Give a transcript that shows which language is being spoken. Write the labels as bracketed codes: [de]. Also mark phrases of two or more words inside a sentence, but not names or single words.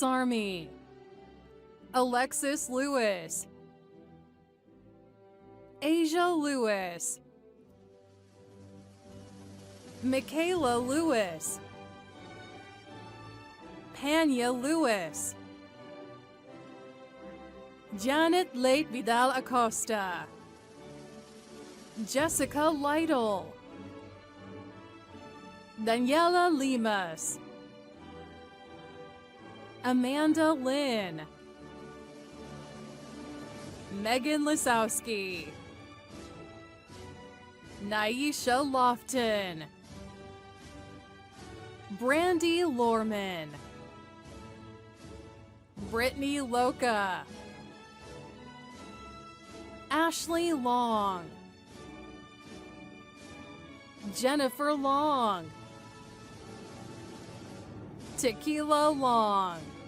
[en] Army, Alexis Lewis, Asia Lewis, Michaela Lewis, Panya Lewis, Janet Late Vidal Acosta, Jessica Lytle, Daniela Limas, Amanda Lynn, Megan Lisowski, Naisha Lofton, Brandy Lorman, Brittany Loca, Ashley Long, Jennifer Long, Tequila Long,